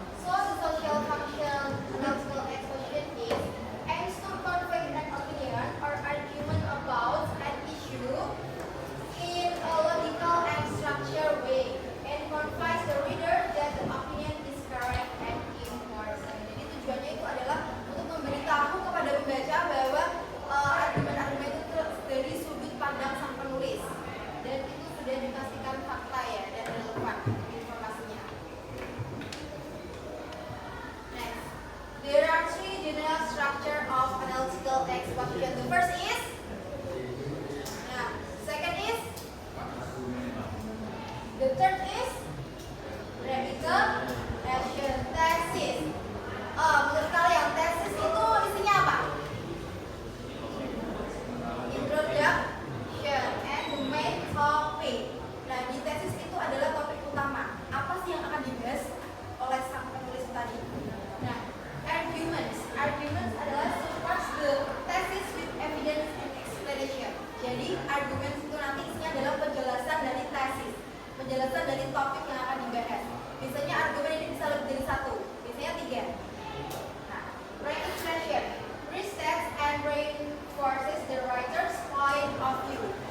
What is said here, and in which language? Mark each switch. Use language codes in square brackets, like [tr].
[en] So the social function analytical exposition is aims to convey an opinion or argument about an issue in a logical and structured way and convince the reader that the opinion is correct and important. [id] Jadi tujuannya itu adalah untuk memberitahu kepada pembaca bahwa argumen-argumen itu dari sudut pandang sang penulis dan itu sudah dipastikan fakta ya dan relevan informasinya. [en] Next, there are three general structure of analytical exposition. The first is, second is, the third is recapitulation thesis. [id] Menurut kalian tesis itu isinya apa? [en] Introduction and the main topic. [id] Nah, di tesis itu adalah topik utama. Apa sih yang akan dibahas oleh sang penulis tadi? Nah, arguments. [en] Arguments adalah supports the thesis with evidence and explanation. [id] Jadi, arguments itu nanti isinya adalah penjelasan dari tesis, penjelasan dari topik yang akan dibahas. Biasanya argumen ini bisa lebih dari satu, biasanya 3. [en] Nah, reiteration restates and reinforces the writer's point of view.